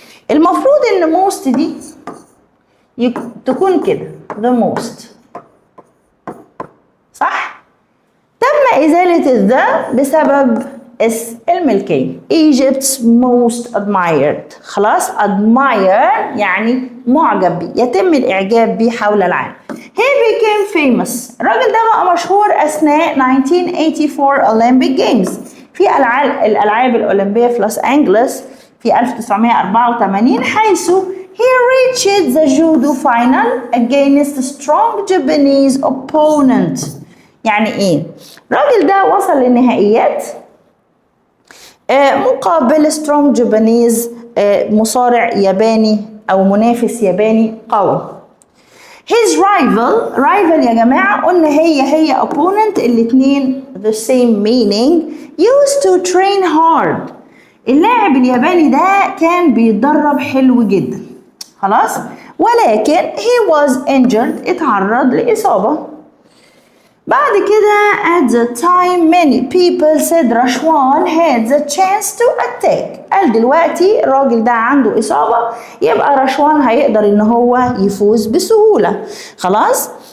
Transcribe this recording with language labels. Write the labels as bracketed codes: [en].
[ar] المفروض إن most دي تكون كده [en] the most، [ar] صح؟ تم إزالة الذا بسبب الملكية. [en] Egypt's most admired، [ar] خلاص admire يعني معجب بيه، يتم الإعجاب بيه حول العالم. [en] He became famous، [ar] الراجل ده بقى مشهور أثناء [en] 1984 Olympic Games، [ar] في الألعاب الأولمبية في لوس أنجلوس في 1984، حيث [en] he reached the judo final against a strong Japanese opponent. [ar] يعني إيه؟ الراجل ده وصل للنهائيات مقابل [en] strong Japanese [ar] مصارع ياباني أو منافس ياباني قوي. [en] his rival [ar] يا جماعة قلنا هي [en] opponent، [ar] الاتنين [en] the same meaning. used to train hard، [ar] اللاعب الياباني ده كان بيتدرب حلو جدا، خلاص، ولكن [en] he was injured، [ar] اتعرض لإصابة. بعد كده [en] at the time many people said Rashwan had the chance to attack، [ar] قال دلوقتي الراجل ده عنده إصابة يبقى رشوان هيقدر إن هو يفوز بسهولة، خلاص.